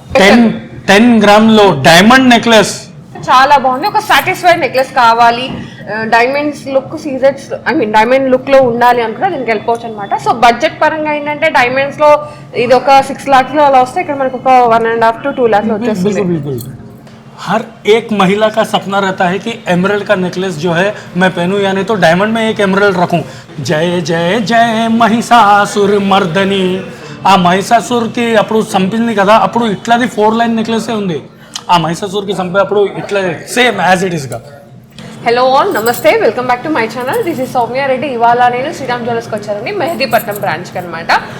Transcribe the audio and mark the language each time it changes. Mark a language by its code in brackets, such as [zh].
[te] 10 gram లో diamond necklace చాలా బాగుంది. ఒక సాటిస్ఫైడ్ నెక్లెస్ కావాలి, డైమండ్స్ లుక్ సీజెట్స్ డైమండ్ లుక్ లో ఉండాలి అనుకుంటే దీనికి వెళ్ళిపోవచ్చు అనమాట. సో బడ్జెట్ పరంగా ఏంటంటే డైమండ్స్ లో ఇది ఒక 6 lakhs లో అలా వస్తే ఇక్కడ మనకు ఒక 1.5 to 2 lakhs వచ్చేస్తుంది. [hi] बिल्कुल हर एक महिला का सपना रहता है कि एमरल्ड का नेकलेस जो है मैं पहनूं या नहीं तो डायमंड में एक एमरल्ड रखूं. जय जय जय महिषासुर मर्दनी [te] ఆ మహిషాసుర్కి అప్పుడు చంపింది కదా, అప్పుడు ఇట్లాది 4 లైన్ నెక్లెసే ఉంది. ఆ మహిషాసుర్కి చంపే అప్పుడు ఇట్లా సేమ్ యాజ్ ఇట్ ఈస్గా. [en] Hello all, namaste, welcome back to my channel. This is Soumya Reddy. [te] ఇవాళ నేను శ్రీరామ్ జ్యువెలర్స్కి వచ్చానండి, మెహదీపట్నం బ్రాంచ్కి అనమాట.